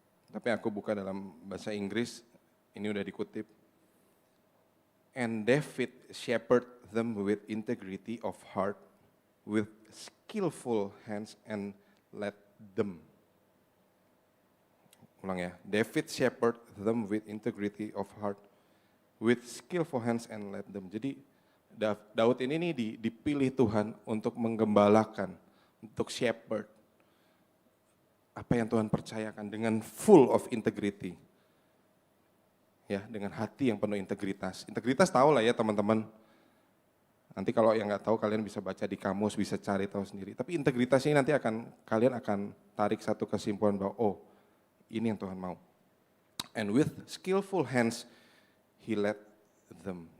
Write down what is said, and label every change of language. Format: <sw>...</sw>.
<id>Tapi aku buka dalam bahasa Inggris, ini udah dikutip.</id> <en>And David shepherd them with integrity of heart, with skillful hands and led them.</en> <id>Ulang ya,</id> <en>David shepherd them with integrity of heart, with skillful hands and led them.</en> <id>Jadi Daud ini nih dipilih Tuhan untuk menggembalakan, untuk shepherd. Apa yang Tuhan percayakan dengan</id> <en>full of integrity.</en> <id>Ya, dengan hati yang penuh integritas. Integritas tahu lah ya teman-teman. Nanti kalau yang nggak tahu kalian bisa baca di kamus, bisa cari tahu sendiri. Tapi integritas ini nanti kalian akan tarik satu kesimpulan bahwa oh, ini yang Tuhan mau.</id> <en>And with skillful hands, he led them.</en>